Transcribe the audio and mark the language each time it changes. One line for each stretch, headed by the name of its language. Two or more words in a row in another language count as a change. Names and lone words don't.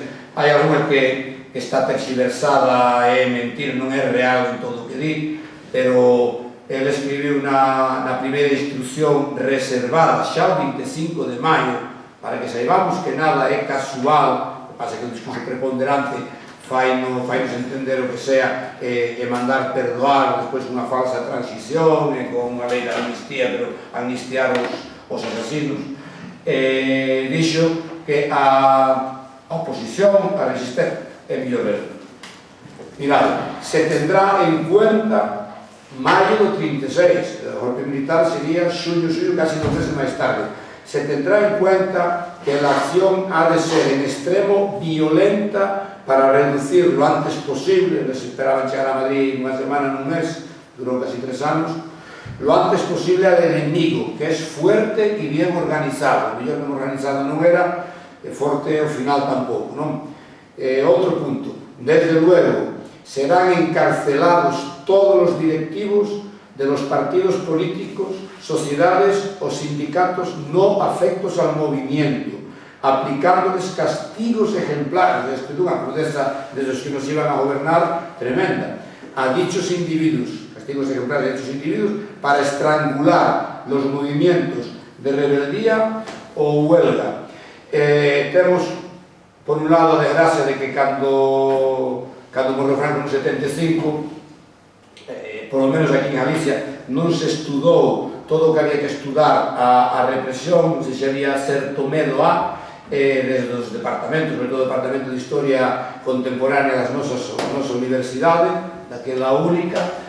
Galician: Hai alguna que está terxiversada, é mentira, non é real en todo o que di, pero ele escribiu na primeira instrucción reservada xa o 25 de maio, para que saibamos que nada é casual, o que pasa que o discurso preponderante fainos entender o que sea e mandar perdoar despois unha falsa transición e con unha lei de amnistía, pero amnistiar os asasinos. Dixo que a oposición, a resistencia, é mellor verlo.
Spanish: Mirad, se tendrá en cuenta
Galician: maio do 36, o golpe militar sería xullo, casi 2 meses máis tarde.
Spanish: Se tendrá en cuenta que la acción ha de ser en extremo violenta para reducir lo antes posible, les esperaban
Galician: chegar a Madrid unha semana nun mes, durou casi 3 anos,
Spanish: lo antes posible al enemigo, que es fuerte y bien organizado.
Galician: Mellor non organizado non era, forte ao final tampouco, non? Outro punto, desde luego,
Spanish: serán encarcelados todos los directivos de los partidos políticos, sociedades o sindicatos no afectos al movimiento, aplicándoles castigos ejemplares. Esto es una crudeza de los que nos iban a gobernar tremenda. A dichos individuos, castigos ejemplares a dichos individuos, para estrangular los movimientos de rebeldía o huelga.
Galician: Temos, por un lado, a desgracia de que cando morreu Franco no 75,
Spanish: por lo menos
Galician: aquí en Galicia, non se estudou todo o que había que estudar a represión, se había certo medo desde os departamentos, sobre todo o Departamento de Historia Contemporánea das nosa universidade, daquela única.